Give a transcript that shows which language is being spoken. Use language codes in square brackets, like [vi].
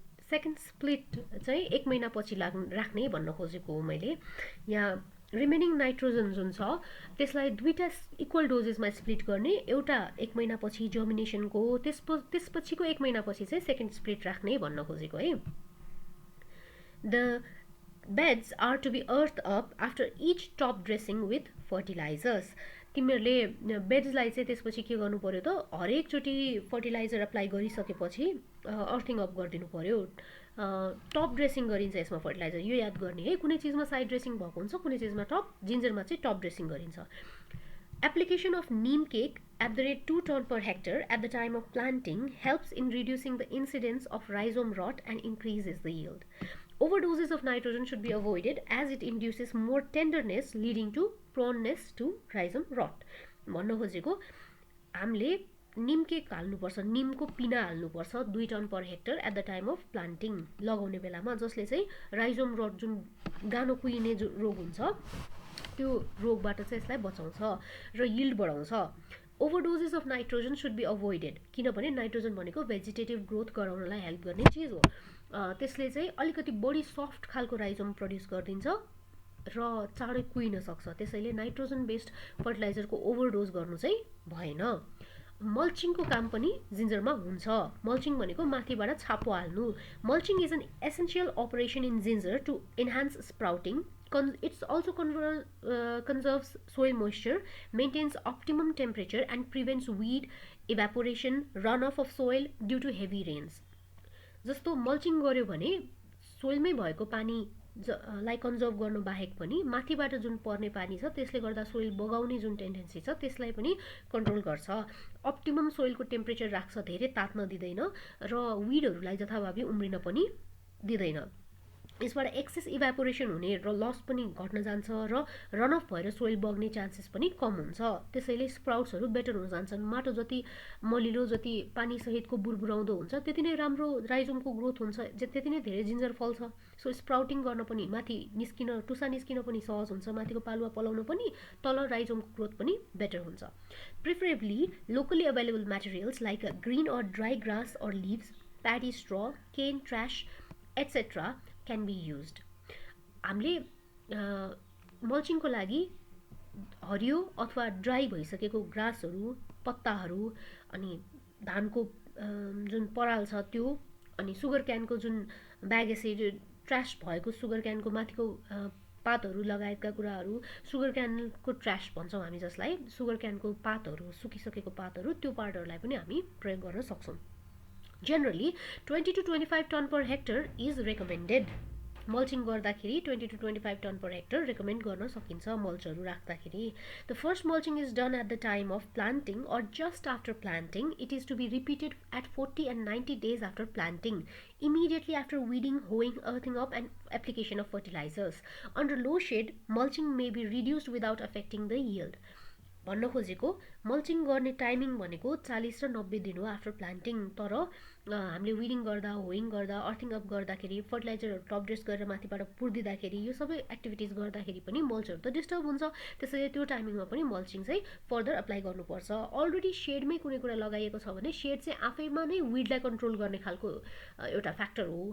[ne] Second split चाहिँ 1 महिनापछि राख्ने भन्न खोजेको हो मैले। यहाँ रिमेनिङ नाइट्रोजन जुन छ त्यसलाई दुईटा इक्वल डोजेसमा स्प्लिट गर्ने, एउटा 1 महिनापछि जर्मिनेसनको, त्यसपछिको 1 महिनापछि चाहिँ सेकेन्ड स्प्लिट राख्ने भन्न खोजेको है। [en] The beds are to be earthed up after each top dressing with fertilizers. [ne] तिमीहरूले बेड्सलाई चाहिँ त्यसपछि के गर्नु पर्यो त, हरेकचोटि फर्टिलाइजर अप्लाई गरिसकेपछि अर्थिङ अप गरिदिनु पर्यो। टप ड्रेसिङ गरिन्छ यसमा फर्टिलाइजर, यो याद गर्ने है। कुनै चिजमा साइड ड्रेसिङ भएको हुन्छ, कुनै चिजमा टप, जिन्जरमा चाहिँ टप ड्रेसिङ गरिन्छ। [en] Application of neem cake at the rate 2 ton per hectare at the time of planting helps in reducing the incidence of rhizome rot and increases the yield. Overdoses of nitrogen should be avoided as it induces more tenderness leading to proneness to rhizome rot. [ne] भन्न खोजेको हामीले निम cake हाल्नुपर्छ, निमको पिना हाल्नुपर्छ [en] 2 ton per hectare at the time of planting, [ne] लगाउने बेलामा, जसले चाहिँ राइजोम रट जुन गानो कुहिने जो रोग हुन्छ त्यो रोगबाट चाहिँ यसलाई बचाउँछ र यिल्ड बढाउँछ। [en] overdoses of nitrogen should be avoided, [ne] किनभने नाइट्रोजन भनेको भेजिटेटिभ ग्रोथ गराउनलाई हेल्प गर्ने चिज हो। त्यसले चाहिँ अलिकति बढी सफ्ट खालको राइजोम प्रड्युस गरिदिन्छ र चाँडै कुहिन सक्छ। त्यसैले नाइट्रोजन बेस्ड फर्टिलाइजरको ओभरडोज गर्नु चाहिँ भएन। मल्चिङको काम पनि जिन्जरमा हुन्छ। मल्चिङ भनेको माथिबाट छापो हाल्नु। [en] Mulching is an essential operation in ginger to enhance sprouting. It also conserves soil moisture, maintains optimum temperature and prevents weed evaporation, runoff of soil due to heavy rains. [ne] जस्तो मल्चिङ गर्यो भने सोइलमै भएको पानी लाई कन्जर्भ गर्नु बाहेक पनि माथिबाट जुन पर्ने पानी छ त्यसले गर्दा सोइल बगाउने जुन टेन्डेन्सी छ त्यसलाई पनि कन्ट्रोल गर्छ। अप्टिमम सोइलको टेम्परेचर राख्छ, धेरै तात्न दिँदैन र विडहरूलाई जथाभावी उम्रिन पनि दिँदैन। यसबाट एक्सेस इभ्यापोरेसन हुने र लस पनि घट्न जान्छ र रन अफ भएर सोइल बग्ने चान्सेस पनि कम हुन्छ। त्यसैले स्प्राउट्सहरू बेटर हुन जान्छन्। माटो जति मलिलो, जति पानी सहितको बुरबुराउँदो हुन्छ त्यति नै राम्रो राइजोमको ग्रोथ हुन्छ, त्यति नै धेरै जिन्जर फल्छ। सो स्प्राउटिङ गर्न पनि, माथि निस्किन, टुसा निस्किन पनि सहज हुन्छ, माथिको पालुवा पलाउन पनि, तल राइजोमको ग्रोथ पनि बेटर हुन्छ। [en] Preferably locally available materials like green or dry grass or leaves, paddy straw, cane trash etcetera can be used. [ne] हामीले मल्चिङको लागि हरियो अथवा ड्राई भइसकेको ग्रासहरू, पत्ताहरू, अनि धानको जुन पराल छ त्यो, अनि सुगर क्यानको जुन ब्याग एसिड ट्र्यास भएको सुगर क्यानको माथिको पातहरू लगायतका कुराहरू, सुगर क्यानको ट्र्यास भन्छौँ हामी जसलाई, सुगर क्यानको पातहरू, सुकिसकेको पातहरू, त्यो पार्टहरूलाई पनि हामी प्रयोग गर्न सक्छौँ। [en] Generally, 20 to 25 ton per hectare is recommended. Mulching [ne] गर्दाखेरि [en] 20 to 25 ton per hectare recommend [ne] गर्न सकिन्छ मल्चहरू राख्दाखेरि। [en] The first mulching is done at the time of planting or just after planting. It is to be repeated at 40 and 90 days after planting, immediately after weeding, hoeing, earthing up and application of fertilizers. Under low shade, mulching may be reduced without affecting the yield. [ne] भन्न खोजेको mulching गर्ने timing भनेको 40 र 90 दिन हो after planting. तर हामीले विडिङ गर्दा, होइङ गर्दा, अर्थिङ अप गर्दाखेरि, फर्टिलाइजरहरू टप ड्रेस गरेर माथिबाट पुर्दिँदाखेरि, यो सबै एक्टिभिटिज गर्दाखेरि पनि मल्चहरू त डिस्टर्ब हुन्छ। त्यसैले त्यो टाइमिङमा पनि मल्चिङ चाहिँ फर्दर अप्लाई गर्नुपर्छ। अलरेडी सेडमै कुनै कुरा लगाइएको छ भने सेड चाहिँ आफैमा नै विडलाई कन्ट्रोल गर्ने खालको एउटा फ्याक्टर हो।